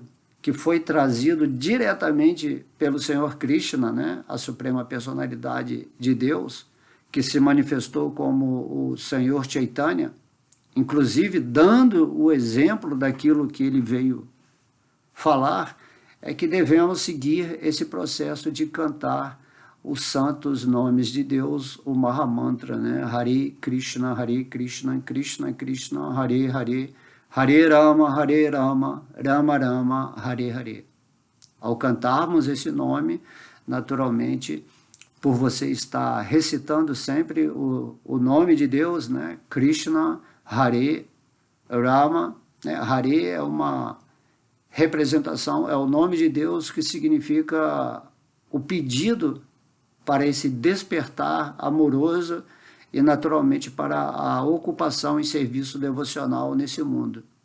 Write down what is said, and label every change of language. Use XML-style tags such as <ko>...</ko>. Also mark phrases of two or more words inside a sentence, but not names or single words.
<pt>que foi trazido diretamente pelo Senhor Krishna, né, a Suprema Personalidade de Deus, que se manifestou como o Senhor Chaitanya, inclusive dando o exemplo daquilo que ele veio falar, é que devemos seguir esse processo de cantar os santos nomes de Deus, o Mahamantra, né?</pt> <sa>Hare Krishna, Krishna Krishna, Hare Hare, Hare Rama, Rama Rama, Hare Hare.</sa> <pt>Ao cantarmos esse nome, naturalmente, por você estar recitando sempre o nome de Deus, né? Krishna, Hare, Rama, né? Hare é uma representação, é o nome de Deus que significa o pedido para esse despertar amoroso e naturalmente para a ocupação em serviço devocional nesse mundo.</pt>